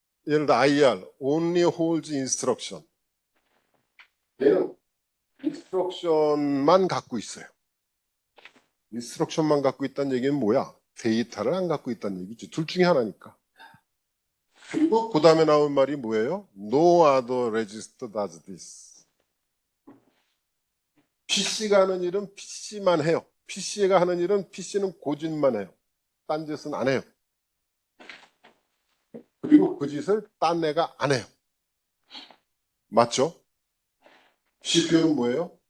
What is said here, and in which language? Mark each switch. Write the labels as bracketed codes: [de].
[ko] 예를 들어 [en] IR, only holds instruction. [ko] 얘는 인스트럭션만 갖고 있어요. 인스트럭션만 갖고 있다는 얘기는 뭐야? 데이터를 안 갖고 있다는 얘기지. 둘 중에 하나니까. 그리고 그 다음에 나온 말이 뭐예요? [en] No other register does this. [ko] PC가 하는 일은 PC만 해요. PC가 하는 일은 PC는 고짓만 해요. 딴 짓은 안 해요. 그리고 그 짓을 딴 애가 안 해요. 맞죠? CPU는 뭐예요?